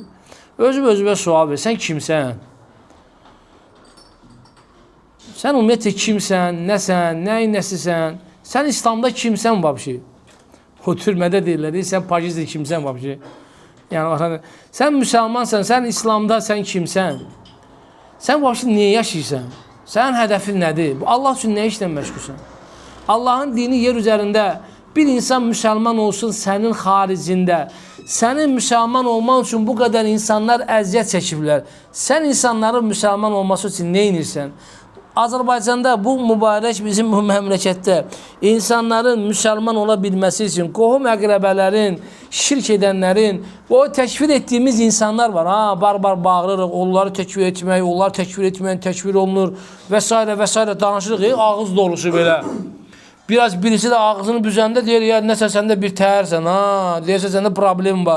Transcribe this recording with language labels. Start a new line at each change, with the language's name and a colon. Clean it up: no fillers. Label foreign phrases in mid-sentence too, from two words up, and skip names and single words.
Azerbaijani: Özümə sual ver, sən kimsən? Sən ümumiyyətlə kimsən, nəsən, nəyin nəsisən? Sən İslamda kimsən vəbşi? O türmədə deyirlər, sən Parisdə kimsən vəbşi? Yəni, sən müsəlmansan, sən İslamda sən kimsən? Sən vəbşi niyə yaşayırsan? Sənin hədəfin nədir? Allah üçün nə işlə məşğulsan?
Turkish: Allah'ın dini yer üzerinde bir insan Müslüman olsun senin haricinde. Senin Müslüman olman için bu kadar insanlar
Azerbaijani: əziyyət çəkiblər.
Turkish: Sen insanların Müslüman olması için ne inirsən?
Azerbaijani: Azərbaycanda bu mübarək bizim bu məmləkətdə insanların
Turkish: Müslüman olabilmesi için
Azerbaijani: qohum əqrəbələrin, şirk edənlərin, o təkfir ettiğimiz insanlar var. Barbar bağırırıq, onları təkfir etmək, onlar təkfir etməyən təkfir olunur və s. və s. danışırıq, ağız dolusu belə. Biraz birisi de ağzını büzəndə deyir, ya nəsə səndə bir təhərsən, deyirsə səndə problem var.